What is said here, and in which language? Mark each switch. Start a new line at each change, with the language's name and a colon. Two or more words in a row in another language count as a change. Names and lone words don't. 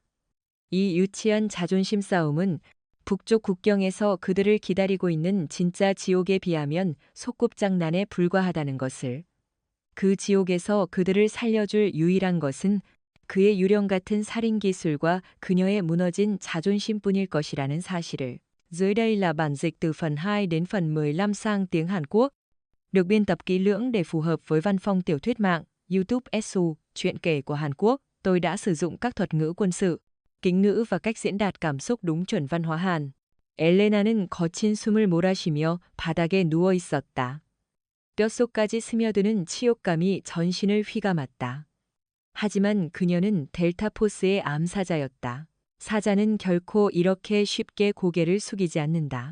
Korean: 이 유치한 자존심 싸움은 북쪽 국경에서 그들을 기다리고 있는 진짜 지옥에 비하면 소꿉장난에 불과하다는 것을. 그 지옥에서 그들을 살려줄 유일한 것은 그의 유령 같은 살인 기술과 그녀의 무너진 자존심뿐일 것이라는 사실을.
Vietnamese: Dưới đây là bản dịch từ phần 2 đến phần 15 sang tiếng Hàn Quốc, được biên tập kỹ lưỡng để phù hợp với văn phong tiểu thuyết mạng, YouTube Esu, truyện kể của Hàn Quốc. Tôi đã sử dụng các thuật ngữ quân sự, kính ngữ và cách diễn đạt cảm xúc đúng chuẩn văn hóa Hàn.
Korean: 엘레나는 거친 숨을 몰아쉬며 바닥에 누워 있었다. 뼛속까지 스며드는 치욕감이 전신을 휘감았다. 하지만 그녀는 델타포스의 암사자였다. 사자는 결코 이렇게 쉽게 고개를 숙이지 않는다.